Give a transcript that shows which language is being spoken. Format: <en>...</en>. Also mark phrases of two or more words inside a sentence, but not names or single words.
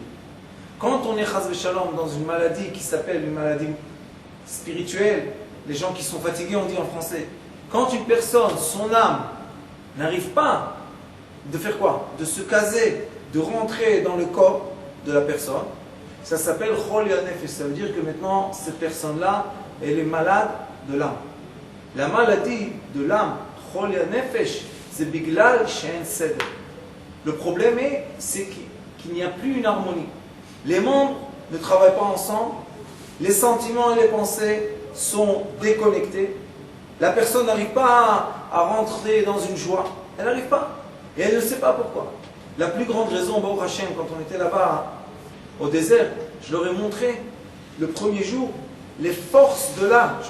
<fr>Quand on est</fr> <he>חס ושלום</he> <fr>dans une maladie qui s'appelle une maladie spirituelle, les gens qui sont fatigués, on dit en français, quand une personne, son âme, n'arrive pas de faire quoi? De se caser, de rentrer dans le corps de la personne, ça s'appelle</fr> <he>חולי נפש.</he> <fr>Ça veut dire que maintenant, cette personne-là, elle est malade de l'âme. La maladie de l'âme,</fr> <he>חולי נפש,</he> <fr>c'est</fr> <he>בגלל שאין סדר.</he> <fr>Le problème c'est qu'il n'y a plus une harmonie. Les membres ne travaillent pas ensemble, les sentiments et les pensées sont déconnectés. La personne n'arrive pas à rentrer dans une joie. Elle n'arrive pas. Et elle ne sait pas pourquoi. La plus grande raison,</fr> <he>ברוך השם,</he> <fr>quand on était là-bas au désert, je leur ai montré le premier jour les forces de l'âme.</fr>